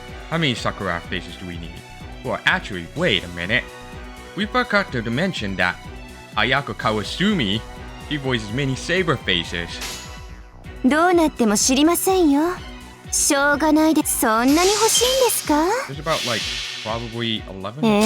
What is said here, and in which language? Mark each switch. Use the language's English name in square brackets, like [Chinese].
[English] How many Sakura faces do we need? Well, actually, wait a minute. We forgot to mention that Ayako Kawasumi, she voices many Saber faces. [Japanese] どうなっても知りませんよしょうがないでそんなに欲しいんですか [English] There's about like probably 11.